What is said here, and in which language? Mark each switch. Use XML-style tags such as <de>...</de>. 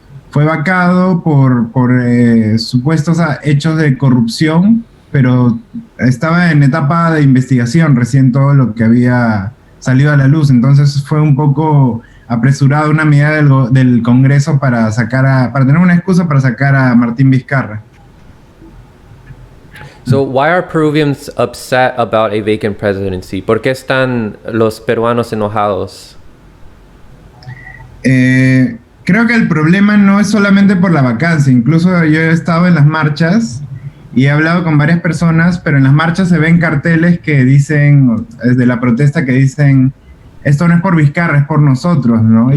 <es>Fue vacado por supuestos hechos de corrupción, pero estaba en etapa de investigación recién todo lo que había salido a la luz. Entonces fue un poco apresurada una medida del Congreso para tener una excusa para sacar a Martín Vizcarra.</es> <en>So why are Peruvians upset about a vacant presidency?</en> <es>¿Por qué están los peruanos enojados? Creo que el problema no es solamente por la vacancia. Incluso yo he estado en las marchas y he hablado con varias personas, pero en las marchas se ven carteles que dicen, de la protesta, que dicen: esto no es por Vizcarra, es por nosotros, ¿no?</es>